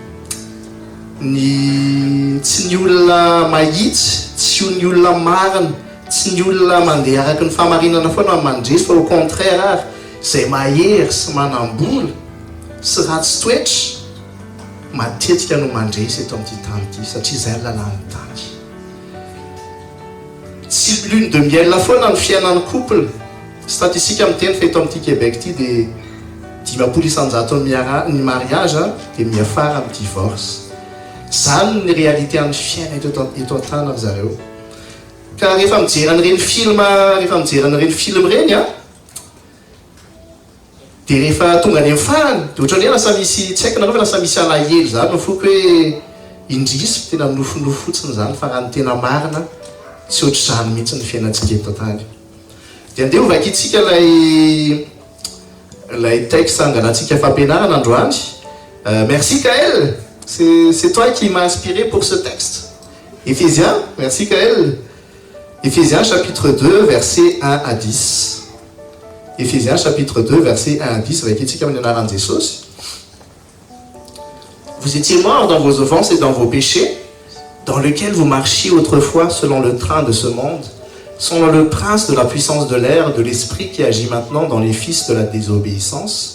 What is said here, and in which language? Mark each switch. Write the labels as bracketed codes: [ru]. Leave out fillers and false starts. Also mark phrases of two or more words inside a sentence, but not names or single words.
[mg] tsy ny olona mahitsy tsy ny olona marina tsy ny olona mandeha araka ny fahamarinana foana mandresy fa [fr] au contraire [mg] ary izay mahery sy manambola sy ratsy toetra matetika no mandresy eto amin'ity tany ity satria izay lalàny tany tsy [fr] lune de miel [mg] foana ny fiainan'ny [fr] couple statistique [mg] amin'ny teny fa eto amin'ity Québec ity dia 10% ny mariage dia miafara amin'ny divorce zany ny réalité amin'ny fiaina eto an-tany zareo ka rehefa mijery an'ireny film reny dia rehefa tonga any amin'ny farany dia ohatrany hoe lasa misy tsy haiko nareo fa lasa misy alahelo zany mifoko hoe indrisy tena nofonofo fotsiny zany fa raha ny tena marina tsy ohatr'izany mihitsy ny fiainantsika eto tany. Dia andeha hovakintsika lay texte angalantsika fampianarana androany. [fr] Merci Kael, c'est toi qui m'as inspiré pour ce texte. Éphésiens, merci Kael. Éphésiens chapitre 2, versets 1 à 10. Éphésiens chapitre 2, versets 1 à 10. Vous étiez morts dans vos offenses et dans vos péchés, dans lesquels vous marchiez autrefois selon le train de ce monde, selon le prince de la puissance de l'air, de l'esprit qui agit maintenant dans les fils de la désobéissance.